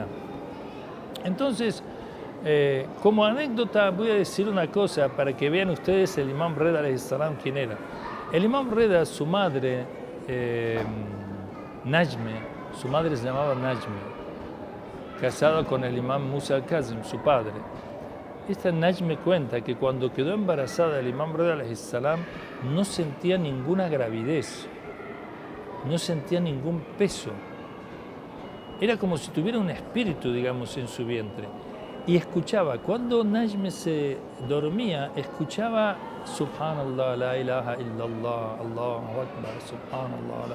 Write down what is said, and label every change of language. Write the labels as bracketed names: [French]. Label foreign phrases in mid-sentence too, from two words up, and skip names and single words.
[Spanish] Entonces, como anécdota voy a decir una cosa para que vean ustedes el imam Redá [Arabic] عليه السلام [Spanish] quién era. El imam Redá, su madre, Najme, su madre se llamaba Najme, casado con el imam Musa al-Kazim, su padre. Esta Najme cuenta que cuando quedó embarazada el imam Redá [Arabic] عليه السلام [Spanish] no sentía ninguna gravidez, no sentía ningún peso. Era como si tuviera un espíritu, digamos, en su vientre. Y escuchaba, cuando Najme se dormía, escuchaba [Arabic] سبحان الله، لا إله إلا الله، الله أكبر، سبحان الله.